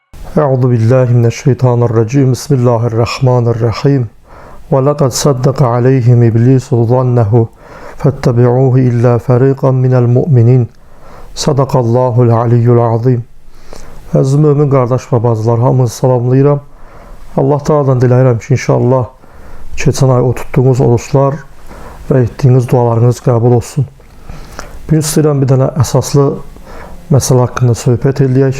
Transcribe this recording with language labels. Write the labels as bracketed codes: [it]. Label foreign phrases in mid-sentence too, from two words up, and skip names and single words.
[ar] أعوذ بالله من الشيطان الرجيم. بسم الله الرحمن الرحيم. ولقد صدق عليهم إبليس ظنه فاتبعوه إلا فريقا من المؤمنين. صدق الله العلي العظيم. [az] Əziz mömin qardaş və bacılar, hamınızı salamlayıram. Allah Taala'dan diləyirəm ki, inşallah keçən ay o tutduğunuz oruçlar və etdiyiniz dualarınız qəbul olsun. Bugün istəyirəm bir dənə əsaslı məsələ haqqında söhbət eləyək.